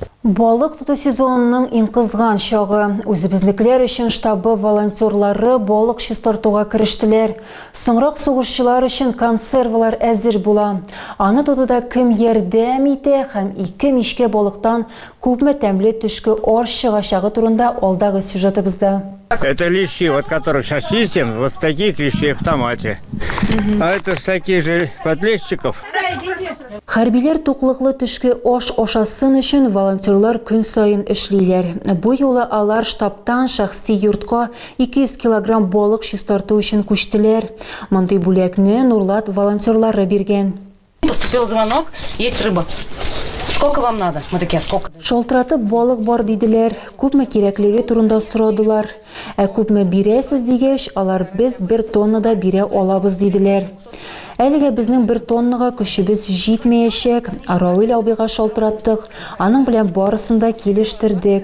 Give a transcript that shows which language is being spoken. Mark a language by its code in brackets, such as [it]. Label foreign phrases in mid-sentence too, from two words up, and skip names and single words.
[tt] Балык туту сезонының иң кызган чагы. Үзебезнекеләр өчен штабы волонтерлары балык чистартуга кирештеләр. Соңрак сугышчылар өчен консервалар әзер була. Аны тотуда кем ярдәм итә һәм ике мичкә балыктан күпме тәмле төшке аш чыгачагы турында алдагы сюжетыбызда. [ru] Это лещи, вот которых сейчас чистим, вот с таких лещей в томате. А это с таких же подлещиков. [tt] Хәрбиләр туклыклы төшке аш ашасын өчен волонтерлар көн сайын эшлиләр. Бу юлы алар штабтан шәхси йортка 200 килограмм балык чистарту өчен күчтеләр. Мондый бүләкне Нурлат волонтерлары биргән. [ru] Поступил звонок, есть рыба. Сколько вам надо? Мы такие, сколько? [tt] Шалтыратып балык бар диделәр. Күпме кирәклеге турында сорадылар. Күпме бирәсез дигәч, алар без 1 тонна да бирә алабыз диделәр. Әлегә безнең 1 тоннага көчебез җитмәячәк. Равил абыйга шалтыраттык. Аның белән барысын да килештердек.